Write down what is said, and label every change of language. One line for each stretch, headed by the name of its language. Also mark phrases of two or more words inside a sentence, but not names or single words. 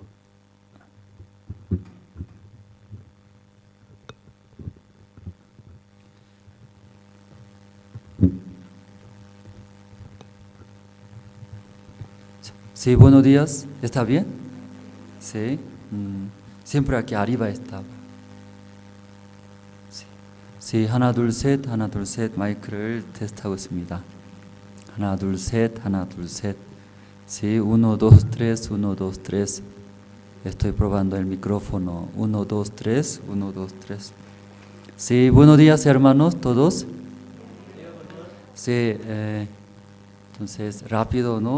Spanish: Sí, buenos días. ¿Está bien? Sí. siempre aquí arriba estaba.
Korean: 네, 하나 둘 셋 마이크를 테스트하고 있습니다. 하나 둘 셋.
Spanish: Sí, 1, 2, 3, 1, 2, 3. Estoy probando el micrófono. 1, 2, 3, 1, 2, 3. Sí, buenos días, hermanos, todos. Sí, entonces rápido, ¿no?